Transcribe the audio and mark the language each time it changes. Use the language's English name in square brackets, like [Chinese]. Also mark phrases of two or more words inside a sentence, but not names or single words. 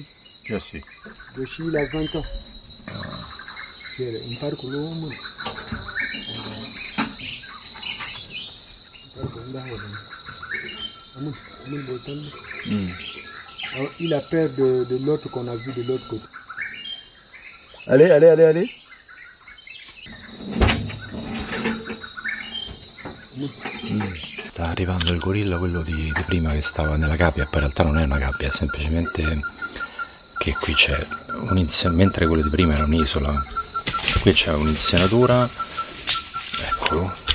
[French] Joshi. Joshi il a 20 ans. [Italian] Un parco l'uomo. [French] Il a peur de l'autre qu'on a vu de l'autre côté. Allez, allez, allez, allez. [Italian] Sta arrivando il gorilla, quello di prima che stava nella gabbia, poi in realtà non è una gabbia, è semplicemente che qui c'è mentre quello di prima era un'isola, qui c'è un'insenatura, eccolo.